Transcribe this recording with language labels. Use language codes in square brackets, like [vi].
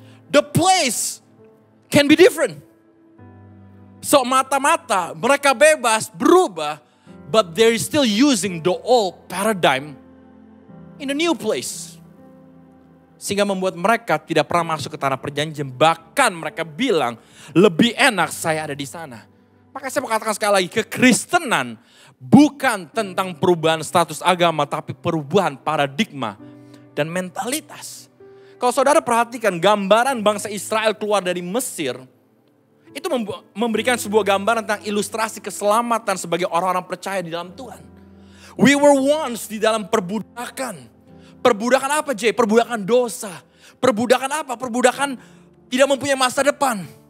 [en] The place can be different. So [id] mata-mata mereka bebas berubah, [en] but they're still using the old paradigm in a new place. [id] Sehingga membuat mereka tidak pernah masuk ke tanah perjanjian. Bahkan mereka bilang, lebih enak saya ada di sana. Maka saya mau katakan sekali lagi, kekristenan bukan tentang perubahan status agama, tapi perubahan paradigma dan mentalitas. Kalau saudara perhatikan gambaran bangsa Israel keluar dari Mesir, itu memberikan sebuah gambaran tentang ilustrasi keselamatan sebagai orang-orang percaya di dalam Tuhan. [en] We were once [id] di dalam perbudakan. Perbudakan apa, Jay? Perbudakan dosa. Perbudakan apa? Perbudakan tidak mempunyai masa depan.